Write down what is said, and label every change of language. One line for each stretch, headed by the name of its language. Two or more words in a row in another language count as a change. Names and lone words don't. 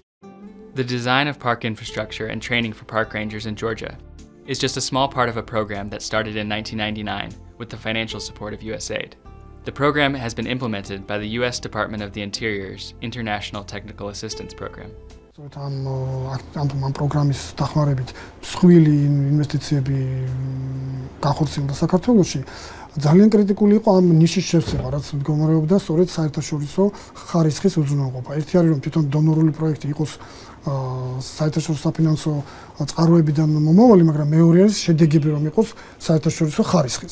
English: The design of park infrastructure and training for park rangers in Georgia is just a small part of a program that started in 1999 with the financial support of USAID. The program has been implemented by the U.S. Department of the Interior's International Technical Assistance Program.
Georgian: ამ პროგრამის დახმარებით მსხვილი ინვესტიციები განხორციელდა საქართველოში. ძალიან კრიტიკული იყო ამ ნიშის შევსება, რაც მდგომარეობდა სწორედ საერთაშორისო ხარისხის უზრუნველყოფა. ერთი არის რომ თვითონ დონორული პროექტი იყოს საერთაშორისო საფინანსო წყაროებიდან მომავალი, მაგრამ მეორე არის შედეგები რომ იყოს საერთაშორისო ხარისხის.